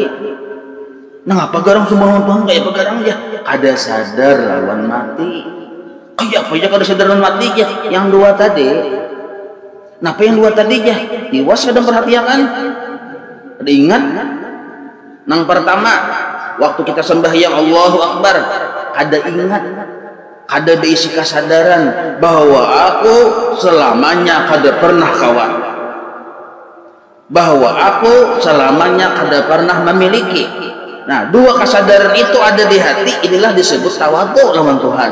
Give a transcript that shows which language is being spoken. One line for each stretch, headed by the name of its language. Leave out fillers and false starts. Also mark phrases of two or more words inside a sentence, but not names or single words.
Banjar: Nah, apa garang sombong lawan Tuhan kayak apa garang ya? Ada sadar lawan mati. Kayak apa ya kada sadar lawan mati ya? Yang dua tadi. Napa yang dua tadi ya? Tiwas kadang perhatian. Ada ingat? Nang pertama, waktu kita sembahyang
Arabic: Allahu Akbar,
Banjar: ada ingat, ada diisi kesadaran bahwa aku selamanya kada pernah kawan, bahwa aku selamanya kada pernah memiliki. Nah, dua kesadaran itu ada di hati, inilah disebut tawadhu lawan Tuhan.